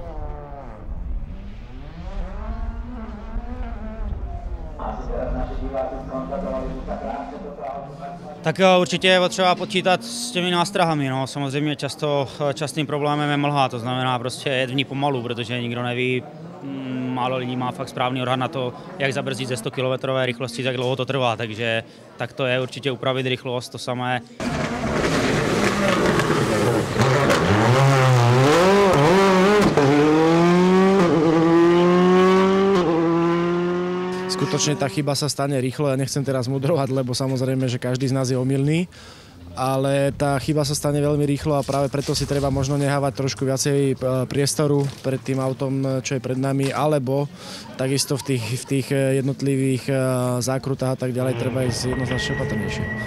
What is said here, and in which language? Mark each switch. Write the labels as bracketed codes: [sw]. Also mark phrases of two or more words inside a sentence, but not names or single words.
[cs] Tak určitě je potřeba počítat s těmi nástrahami. No. Samozřejmě častým problémem je mlha, to znamená prostě jet v ní pomalu, protože nikdo neví, málo lidí má fakt správný odhad na to, jak zabrzdit ze 100 km rychlosti, jak dlouho to trvá, takže tak to je určitě upravit rychlost, to samé. [sk] Skutočne tá chyba sa stane rýchlo, ja nechcem teraz mudrovať, lebo samozrejme, že každý z nás je omylný, ale tá chyba sa stane veľmi rýchlo a práve preto si treba možno nehávať trošku viacej priestoru pred tým autom, čo je pred nami, alebo takisto v tých jednotlivých zákrutách a tak ďalej treba ísť jednoznačne opatrnejšie.